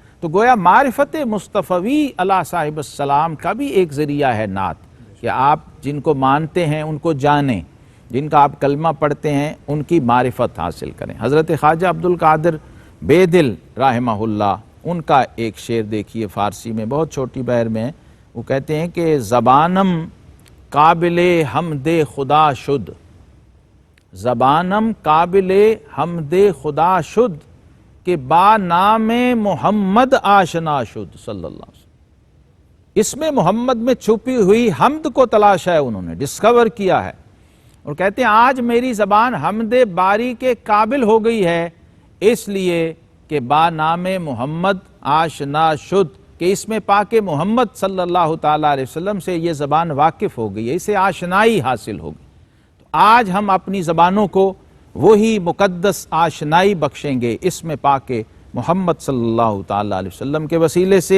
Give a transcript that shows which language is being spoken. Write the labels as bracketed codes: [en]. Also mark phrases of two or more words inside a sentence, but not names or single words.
[ur] تو گویا معرفت مصطفی [ar] علیہ صاحب السلام [ur] کا بھی ایک ذریعہ ہے نعت، کہ آپ جن کو مانتے ہیں ان کو جانیں، جن کا آپ کلمہ پڑھتے ہیں ان کی معرفت حاصل کریں۔ حضرت خواجہ عبد القادر بیدل [ar] رحمہ اللہ، [ur] ان کا ایک شعر دیکھیے فارسی میں، بہت چھوٹی بحر میں ہے۔ وہ کہتے ہیں کہ [fa] زبانم قابل حمد خدا شد، زبانم قابل حمد خدا شد، کہ با نام محمد آشنا شد [ar] صلی اللہ علیہ وسلم۔ [ur] اس میں محمد میں چھپی ہوئی حمد کو تلاش ہے، انہوں نے ڈسکور کیا ہے، اور کہتے ہیں آج میری زبان حمد باری کے قابل ہو گئی ہے، اس لیے کہ [fa] با نام محمد آشنا شد، [ur] کہ اس میں پاک محمد [ar] صلی اللہ تعالیٰ علیہ وسلم [ur] سے یہ زبان واقف ہو گئی ہے، اسے آشنائی حاصل ہو گئی۔ تو آج ہم اپنی زبانوں کو وہی مقدس آشنائی بخشیں گے اس میں پاک محمد [ar] صلی اللہ تعالیٰ علیہ وسلم [ur] کے وسیلے سے۔